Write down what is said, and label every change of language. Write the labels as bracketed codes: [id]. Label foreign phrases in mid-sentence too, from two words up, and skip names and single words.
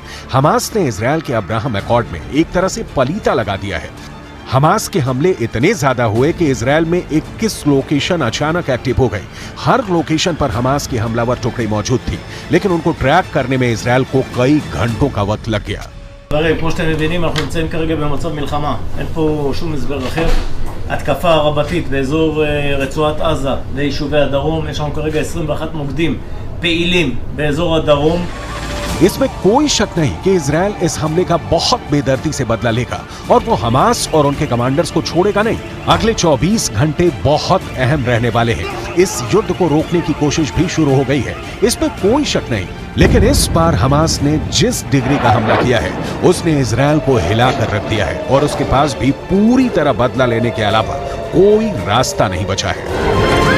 [hi] हमास ने इजरायल के अब्राहम अकॉर्ड में एक तरह से पलीता लगा दिया है। हमास के हमले इतने ज्यादा हुए कि इजरायल में 21 लोकेशन अचानक एक्टिव हो गए। हर लोकेशन पर हमास की हमलावर टुकड़ी मौजूद थी, लेकिन उनको ट्रैक करने में इजरायल को कई घंटों का वक्त लग गया। [he] כמו שאתם מבינים, אנחנו נמצאים כרגע במצב מלחמה. אין פה שום הסבר אחר. התקפה רבתית באזור רצועת עזה ויישובי הדרום. יש לנו כרגע 21 מוקדים פעילים באזור הדרום. [hi] इसमें कोई शक नहीं कि इजरायल इस हमले का बहुत बेदर्दी से बदला लेगा और वो हमास और उनके कमांडर्स को छोड़ेगा नहीं। अगले 24 घंटे बहुत अहम रहने वाले हैं। इस युद्ध को रोकने की कोशिश भी शुरू हो गई है, इसमें कोई शक नहीं। लेकिन इस बार हमास ने जिस डिग्री का हमला किया है उसने इजरायल को हिला कर रख दिया है और उसके पास भी पूरी तरह बदला लेने के अलावा कोई रास्ता नहीं बचा है।